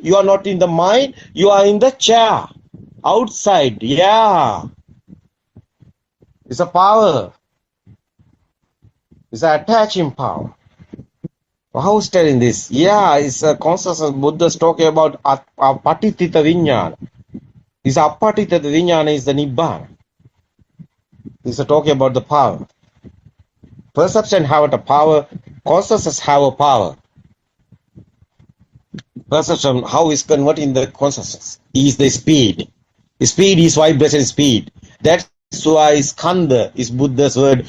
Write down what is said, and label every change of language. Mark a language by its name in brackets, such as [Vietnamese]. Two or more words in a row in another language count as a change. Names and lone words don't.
[English] You are not in the mind. You are in the chair. Outside. Yeah. It's a power. It's an attaching power. How is telling this? Yeah, it's a consciousness. Buddha's talking about [Pali] apatitita vinyana. [English] This [Pali] apatitita vinyana [English] is the nibbana. He's talking about the power. Perception have a power. Consciousness have a power. Perception, how is converting the consciousness? Is the speed. The speed is vibration speed. That's why skanda is Buddha's word.